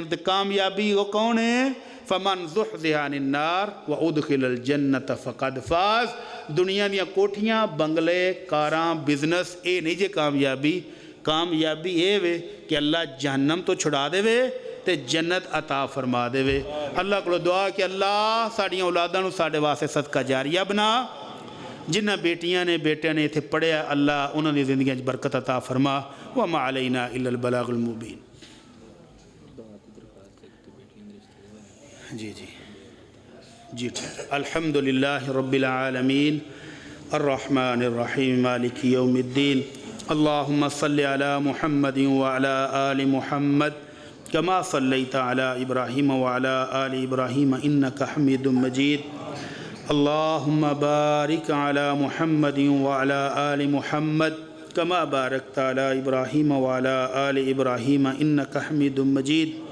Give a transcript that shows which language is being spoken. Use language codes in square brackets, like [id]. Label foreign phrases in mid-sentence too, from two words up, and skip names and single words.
[pa] ਤੇ ਕਾਮਯਾਬੀ ਉਹ ਕੌਣ ਹੈ? [ar] فمن زحزح عن النار وأدخل الجنة فقد فاز. [pa] दुनिया ਦੀਆਂ ਕੋਠੀਆਂ, ਬੰਗਲੇ, ਕਾਰਾਂ, ਬਿਜ਼ਨਸ ਇਹ ਨਹੀਂ ਜੇ ਕਾਮਯਾਬੀ। ਕਾਮਯਾਬੀ ਇਹ ਵੇ ਕਿ ਅੱਲਾ ਜਹੰਨਮ ਤੋਂ ਛੁਡਾ ਦੇਵੇ ਤੇ ਜੰਨਤ ਅਤਾ ਫ਼ਰਮਾ ਦੇਵੇ। ਅੱਲਾਹ ਕੋ ਦੁਆ ਕਿ ਅੱਲਾਹ ਸਾਡੀਆਂ ਔਲਾਦਾਂ ਨੂੰ ਸਾਡੇ ਵਾਸਤੇ ਸਦਕਾ ਜਾਰੀਆ ਬਣਾ। ਜਿਨ੍ਹਾਂ ਬੇਟੀਆਂ ਨੇ ਬੇਟੀਆਂ ਨੇ ਇੱਥੇ ਪੜ੍ਹਿਆ ਅੱਲਾਹ ਉਨ੍ਹਾਂ ਦੀ ਜ਼ਿੰਦਗੀਆਂ ਚ ਬਰਕਤ ਅਤਾ ਫ਼ਰਮਾ। [ar] وما علينا إلا البلاغ المبين. [pa] ਜੀ ਜੀ ਜੀ ਠੀਕ। [ar] الحمد لله رب العالمين الرحمن الرحيم مالك يوم الدين. اللهم صل على محمد وعلى آل محمد كما صليت على إبراهيم وعلى آل إبراهيم إنك حميد مجيد. اللهم بارك على محمد وعلى آل محمد كما باركت على إبراهيم وعلى آل إبراهيم إنك حميد مجيد.